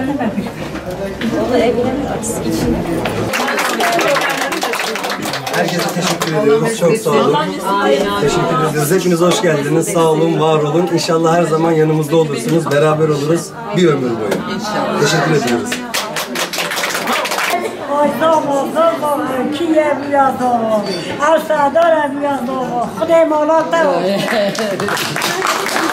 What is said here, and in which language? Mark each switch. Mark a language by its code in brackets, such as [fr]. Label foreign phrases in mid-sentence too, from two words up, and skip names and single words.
[tr] Herkese teşekkür ediyoruz. Çok sağ olun. Teşekkür ederiz. Hepiniz hoş geldiniz. Sağ olun, var olun. İnşallah her zaman yanımızda olursunuz. Beraber oluruz. Bir ömür boyu. İnşallah. Teşekkür ediyoruz. [fa] کی بیاد آقا از سردار بیاد آقا خودم اولا